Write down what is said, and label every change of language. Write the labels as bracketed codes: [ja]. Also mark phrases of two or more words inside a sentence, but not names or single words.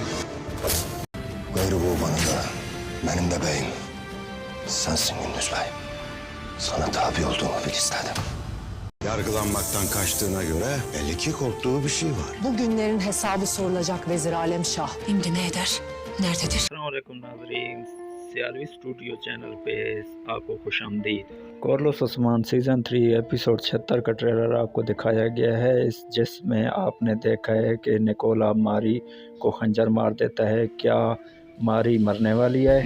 [tr] Gayrı bu bana da, benim de beyim. Sensin Gündüz Bey. Sana tabi olduğumu bil istedim. Yargılanmaktan kaçtığına göre belli ki korktuğu bir şey var. Bu günlerin hesabı sorulacak Vezir Alem Şah. Şimdi ne eder? Nerededir? [ur] السلام علیکم ناظرین، CRV اسٹوڈیو چینل پہ آپ کو خوش آمدید. کورولوش عثمان سیزن 3 ایپیسوڈ 76 کا ٹریلر آپ کو دکھایا گیا ہے، جس میں آپ نے دیکھا ہے کہ نکولا ماری کو خنجر مار دیتا ہے. کیا ماری مرنے والی ہے?